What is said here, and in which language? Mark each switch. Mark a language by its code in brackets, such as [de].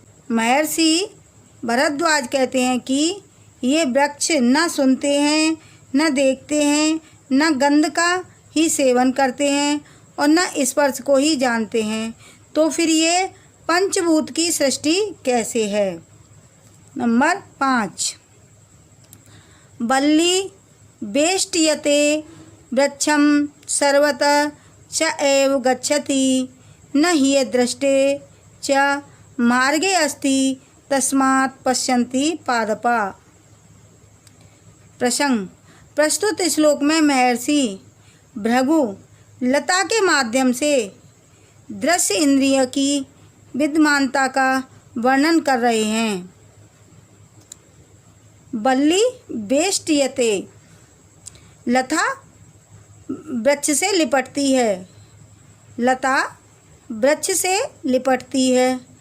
[hi] महर्षि भरद्वाज कहते हैं कि ये वृक्ष न सुनते हैं, न देखते हैं, न गंध का ही सेवन करते हैं और न स्पर्श को ही जानते हैं, तो फिर ये पंचभूत की सृष्टि कैसे है। नंबर 5। [sa] बल्ली वेष्टयते वृक्षं सर्वतः च एव गच्छति न हि दृष्टे च मार्गे अस्ति तस्मात् पश्यन्ति पादपा। [hi] प्रसंग। प्रस्तुत श्लोक में महर्षि भृगु लता के माध्यम से दृश्य इंद्रिय की विद्यमानता का वर्णन कर रहे हैं। [sa] बल्ली वेष्टयते [hi] लता वृक्ष से लिपटती है, लता वृक्ष से लिपटती है।